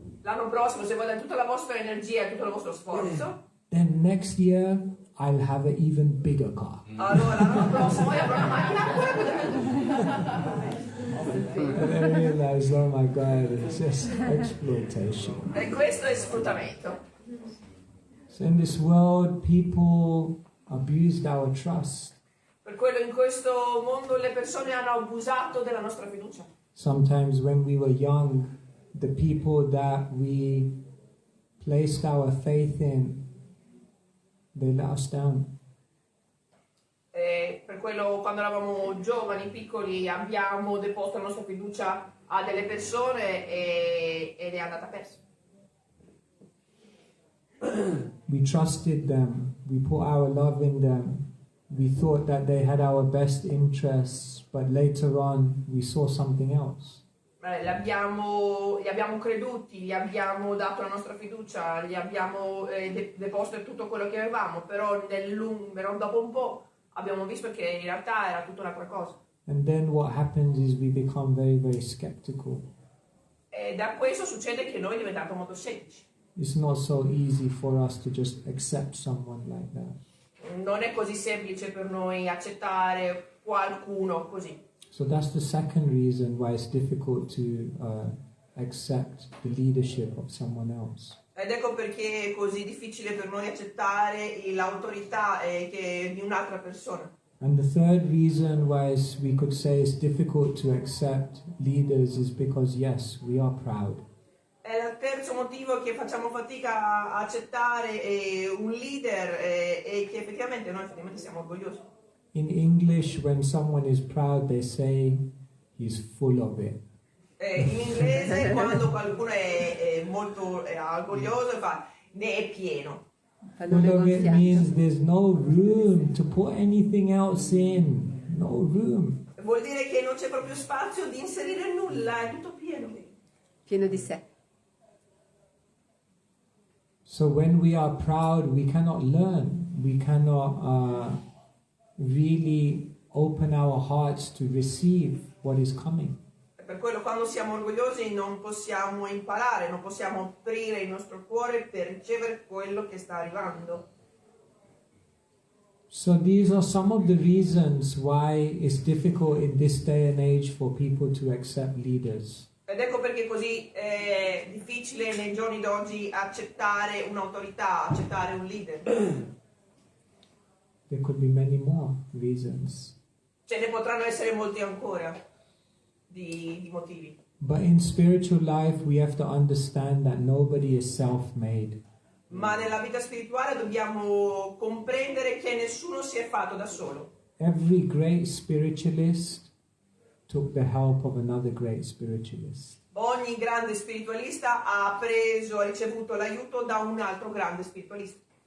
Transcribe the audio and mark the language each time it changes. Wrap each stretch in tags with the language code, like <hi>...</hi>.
<it>L'anno prossimo, se voi date tutta la vostra energia e tutto il vostro sforzo.</it> <en>then next year I'll have an even bigger car.</en> <it>Allora l'anno prossimo io avrò una macchina ancora più grande.</it> <en>And I realized, oh my God, it's just exploitation.</en> <it>E questo è sfruttamento.</it> <en>So in this world, people abused our trust.</en> <it>Per quello in questo mondo le persone hanno abusato della nostra fiducia.</it> <en>Sometimes when we were young, the people that we placed our faith in, they let us down.</en> <it>E per quello quando eravamo giovani, piccoli, abbiamo deposto la nostra fiducia a delle persone ed è andata persa.</it> <en>We trusted them, we put our love in them, we thought that they had our best interests, but later on we saw something else.</en> <it>Li abbiamo creduti, gli abbiamo dato la nostra fiducia, gli abbiamo deposto tutto quello che avevamo, però dopo un po' abbiamo visto che in realtà era tutta un'altra cosa.</it> <en>And then what happens is we become very, very skeptical.</en> <it>E da questo succede che noi diventiamo molto scettici.</it> <en>It's not so easy for us to just accept someone like that.</en> <it>Non è così semplice per noi accettare qualcuno così.</it> <en>So that's the second reason why it's difficult to accept the leadership of someone else.</en> <it>Ed ecco perché è così difficile per noi accettare l'autorità di un'altra persona.</it> <en>And the third reason why we could say it's difficult to accept leaders is because, yes, we are proud.</en> <it>E il terzo motivo che facciamo fatica a accettare un leader è che effettivamente noi siamo orgogliosi.</it> <en>In English, when someone is proud, they say he's full of it.</en> <it>In inglese quando qualcuno è molto orgoglioso ne è pieno.</it> <en>Full of it means there's no room to put anything else in. No room.</en> <it>Vuol dire che non c'è proprio spazio di inserire nulla, è tutto pieno. Pieno di sé.</it> <en>So when we are proud, we cannot learn. We cannot really open our hearts to receive what is coming.</en> <it>Per quello quando siamo orgogliosi non possiamo imparare, non possiamo aprire il nostro cuore per ricevere quello che sta arrivando.</it> <en>So these are some of the reasons why it's difficult in this day and age for people to accept leaders.</en> <it>Ed ecco perché così è difficile nei giorni d'oggi accettare un'autorità, accettare un leader.</it> <en>There could be many more reasons.</en> <it>Ce ne potranno essere molti ancora di motivi.</it> <en>But in spiritual life we have to understand that nobody is self-made.</en> <it>Ma nella vita spirituale dobbiamo comprendere che nessuno si è fatto da solo.</it> <en>Every great spiritualist took the help of another great spiritualist.</en> <it>Ogni grande spiritualista ha ricevuto l'aiuto da un altro grande spiritualista.</it>